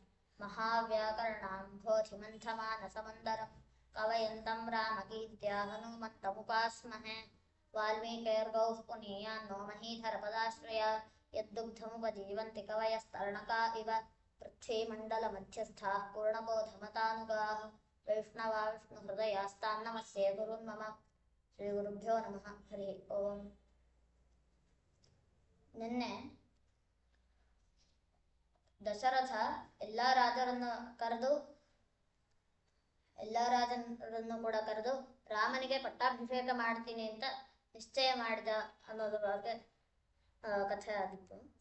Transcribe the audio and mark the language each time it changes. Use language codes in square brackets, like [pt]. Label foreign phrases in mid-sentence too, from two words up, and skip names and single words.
[sa] महाव्याकरणाम्भोधिमन्थमानसमन्दरं कवयन्तं रामकीर्त्या हनुमन्तमुपास्महे वाल्मीकिर्गौः पुनीयान्नो महीधरपदाश्रया यद्दुग्धमुपजीवन्ति कवयस्तरणका इव पृथ्वीमण्डलमध्यस्थाः पूर्णबोधमतानुगाः वैष्णवा विष्णुहृदयास्तान् नमस्ये गुरुन् मम ಶ್ರೀಗುರುಭ್ಯೋ ನಮಃ ಹರಿ ಓಂ. [kn] ನಿನ್ನೆ ದಶರಥ ಎಲ್ಲ ರಾಜರನ್ನು ಕೂಡ ಕರೆದು ರಾಮನಿಗೆ ಪಟ್ಟಾಭಿಷೇಕ ಮಾಡ್ತೀನಿ ಅಂತ ನಿಶ್ಚಯ ಮಾಡಿದ ಅನ್ನೋದ್ರ ಬಗ್ಗೆ ಕಥೆ ಆಗಿತ್ತು.